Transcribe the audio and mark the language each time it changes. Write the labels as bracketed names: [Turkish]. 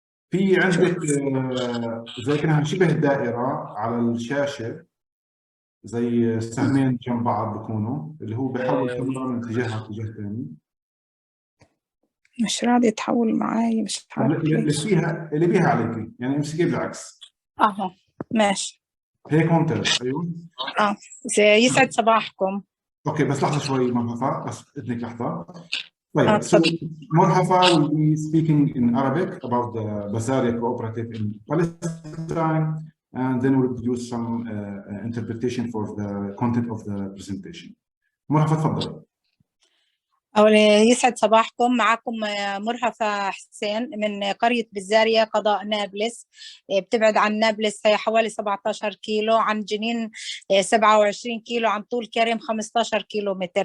[Arabic] في عندك زي كأنها شبه دائرة على الشاشة، زي سهمين جنب بعض بيكونوا، اللي هو بيحول الكاميرا من اتجاه لاتجاه ثاني. مش راضي يتحول معي، مش عارف ليش. اللي بيها عليكي يعني امسكيه بالعكس. ماشي هيك ممتاز. ايوه. يسعد صباحكم. اوكي بس لحظة شوي مرحبا، بس اذنك لحظة. طيب مرحبا [English] will be speaking in Arabic about the Bazaria cooperative in Palestine, and then we'll produce some interpretation for the content of the presentation. [Arabic] مرحبا تفضلي. يسعد صباحكم. معكم مرهفة حسين من قرية بزارية قضاء نابلس. بتبعد عن نابلس حوالي 17 كيلو، عن جنين 27 كيلو، عن طول كرم 15 كيلو متر.